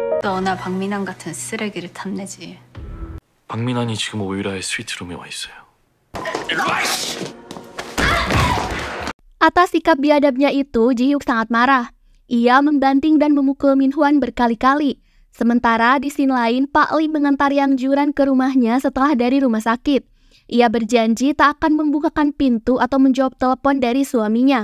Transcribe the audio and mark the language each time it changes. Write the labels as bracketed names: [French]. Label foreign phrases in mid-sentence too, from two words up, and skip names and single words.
[Korean] 너나 박민환 같은 쓰레기를 탐내지. 박민환이 지금 오유라의 스위트룸에 와 있어요. [Indonesian] Atas sikap biadabnya itu, Ji-hyuk sangat marah. Ia membanting dan memukul Min-hwan berkali-kali. Sementara di scene lain, Pak Lee mengantar Yang Juran ke rumahnya setelah dari rumah sakit. Ia berjanji tak akan membukakan pintu atau menjawab telepon dari suaminya.